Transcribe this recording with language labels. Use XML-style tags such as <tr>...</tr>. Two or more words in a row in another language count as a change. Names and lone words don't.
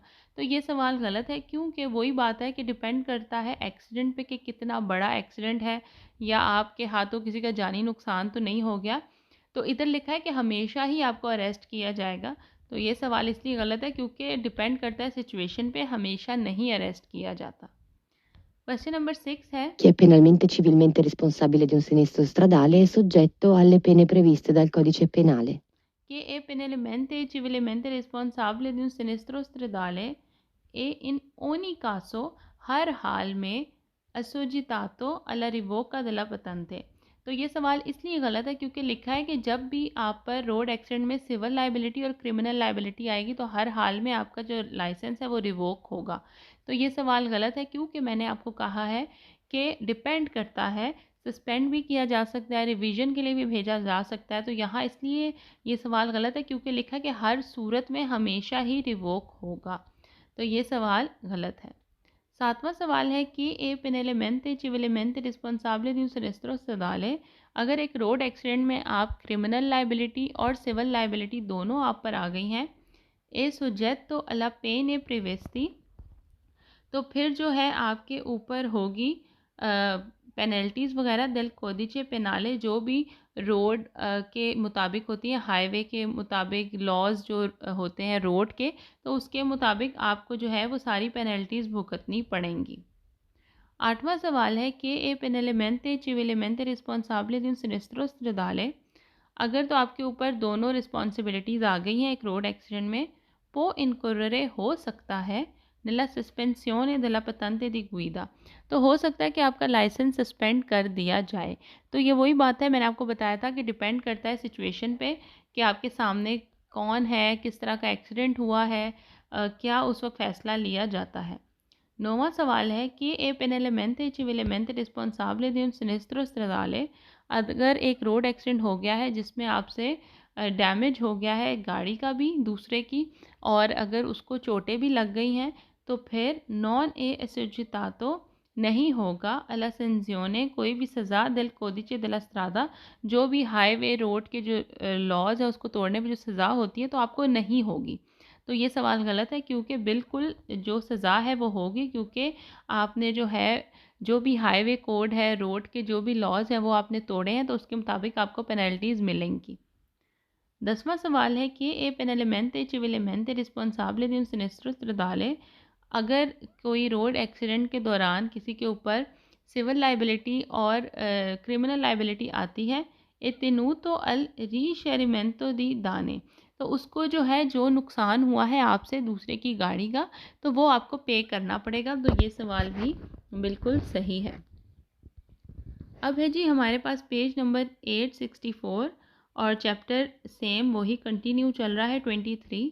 <hi>तो ये सवाल गलत है, क्योंकि वही बात है कि डिपेंड करता है एक्सीडेंट पे कि कितना बड़ा एक्सीडेंट है या आपके हाथों किसी का जानी नुकसान तो नहीं हो गया। तो इधर लिखा है कि हमेशा ही आपको अरेस्ट किया जाएगा, तो ये सवाल इसलिए गलत है क्योंकि डिपेंड करता है सिचुएशन पे, हमेशा नहीं अरेस्ट किया जाता।</hi> <en>question number</en> <hi>6 है</hi> <it>Chi è penalmente e civilmente responsabile di un sinistro stradale è soggetto alle pene previste dal codice penale. Chi è penalmente civilmente responsabile di un sinistro stradale è in ogni caso,</it> <hi>हर हाल में</hi> <it>assoggettato alla revoca della patente.</it> <hi>तो ये सवाल इसलिए गलत है क्योंकि लिखा है कि जब भी आप पर</hi> <en>road accident</en> <hi>में</hi> <en>civil liability</en> <hi>और</hi> <en>criminal liability</en> <hi>आएगी तो हर हाल में आपका जो लाइसेंस है वो रिवोक होगा। तो ये सवाल गलत है क्योंकि मैंने आपको कहा है कि डिपेंड करता है, सस्पेंड भी किया जा सकता है, रिवीजन के लिए भी भेजा जा सकता है। तो यहाँ इसलिए ये सवाल गलत है क्योंकि लिखा है कि हर सूरत में हमेशा ही रिवोक होगा, तो ये सवाल गलत है। 7वां सवाल है</hi> <it>chi è penalmente civilmente responsabile di un sinistro stradale।</it> <hi>अगर एक</hi> <en>road accident</en> <hi>में आप</hi> <en>criminal liability</en> <hi>और</hi> <en>civil liability</en> <hi>दोनों आप पर आ गई हैं,</hi> <it>è soggetto alla pene previste,</it> <hi>तो फिर जो है आपके ऊपर होगी पेनल्टीज़ वगैरह</hi> <it>del codice penale,</it> <hi>जो भी रोड के मुताबिक होती है, हाईवे के मुताबिक लॉज जो होते हैं रोड के, तो उसके मुताबिक आपको जो है वो सारी पेनल्टीज़ भुगतनी पड़ेंगी। 8वां सवाल है</hi> <it>chi è penalmente civilmente responsabile di un sinistro stradale।</it> <hi>अगर तो आपके ऊपर दोनों रिस्पॉन्सिबिलिटीज़ आ गई हैं एक</hi> <en>road accident</en> <hi>में,</hi> <it>può incorrere</it> <hi>हो सकता है</hi> <it>nella sospensione della patente di guida,</it> <hi>तो हो सकता है कि आपका लाइसेंस सस्पेंड कर दिया जाए। तो ये वही बात है, मैंने आपको बताया था कि डिपेंड करता है सिचुएशन पे कि आपके सामने कौन है, किस तरह का एक्सीडेंट हुआ है, क्या उस वक्त फ़ैसला लिया जाता है। 9वां सवाल है</hi> <it>chi è penalmente civilmente responsabile di un sinistro stradale।</it> <hi>अगर एक</hi> <en>road accident</en> <hi>हो गया है जिसमें आपसे डैमेज हो गया है गाड़ी का भी दूसरे की, और अगर उसको चोटें भी लग गई हैं, तो फिर</hi> <it>non è assoggettato</it> <hi>नहीं होगा</hi> <it>alla sanzione,</it> <hi>कोई भी सज़ा</hi> <it>del codice della strada,</it> <hi>जो भी</hi> <en>highway road</en> <hi>के जो लॉज है उसको तोड़ने पर जो सज़ा होती है तो आपको नहीं होगी। तो ये सवाल गलत है, क्योंकि बिल्कुल जो सज़ा है वो होगी, क्योंकि आपने जो है जो भी</hi> <en>highway code</en> <hi>है, रोड के जो भी लॉज हैं वो आपने तोड़े हैं, तो उसके मुताबिक आपको पेनल्टीज़ मिलेंगी। 10वां सवाल है</hi> <it>chi è penalmente civilmente responsabile di un sinistro stradale।</it> <hi>अगर कोई</hi> <en>road accident</en> <hi>के दौरान किसी के ऊपर</hi> <en>civil liability</en> <hi>और</hi> <en>criminal liability</en> <hi>आती है,</hi> <it>è tenuto al risarcimento di danni,</it> <hi>तो उसको जो है जो नुकसान हुआ है आपसे दूसरे की गाड़ी का, तो वो आपको पे करना पड़ेगा। तो ये सवाल भी बिल्कुल सही है। अब है जी हमारे पास</hi> <en>page number</en> <hi>864 और</hi> <en>chapter same</en> <hi>वही कंटिन्यू चल रहा है 23।</hi>